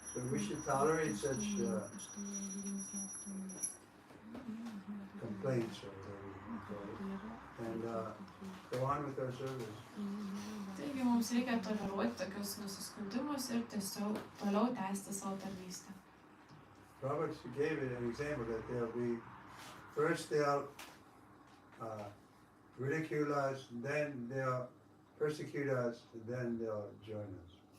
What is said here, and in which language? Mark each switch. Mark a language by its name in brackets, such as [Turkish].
[English] So we should tolerate such complaints or whatever you call it, and go on with our service. [Lithuanian] Taigi mums reikia toleruoti tokius nusiskundimus ir tiesiog toliau tęsti savo tarnystę. [English] Prabhupada gave it an example that first they'll ridicule us, then they'll persecute us, then they'll join us.